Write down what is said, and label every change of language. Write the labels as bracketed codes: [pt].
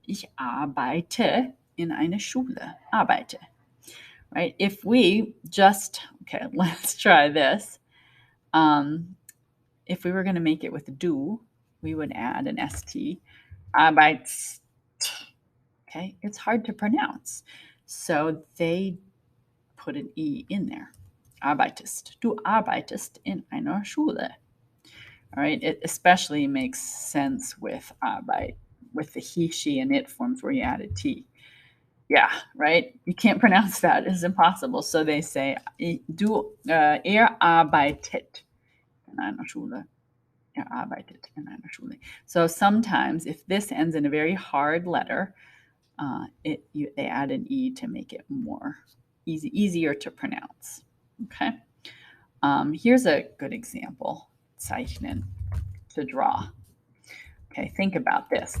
[de] Ich arbeite in einer Schule. Arbeite. [en] Right? If we just, okay, let's try this. If we were going to make it with do, we would add an ST. Arbeits. Okay, it's hard to pronounce. So they put an E in there. Arbeitest. [de] Du arbeitest in einer Schule. [en] All right, it especially makes sense with Arbeit, with the he, she, and it forms where you add a T. Yeah, right? You can't pronounce that. It's impossible. [de] So they say, du, arbeitet in einer Schule. Er arbeitet in einer Schule. [en] So sometimes if this ends in a very hard letter, they add an E to make it more easier to pronounce. Okay. Here's a good example. Zeichnen, to draw. Okay, think about this.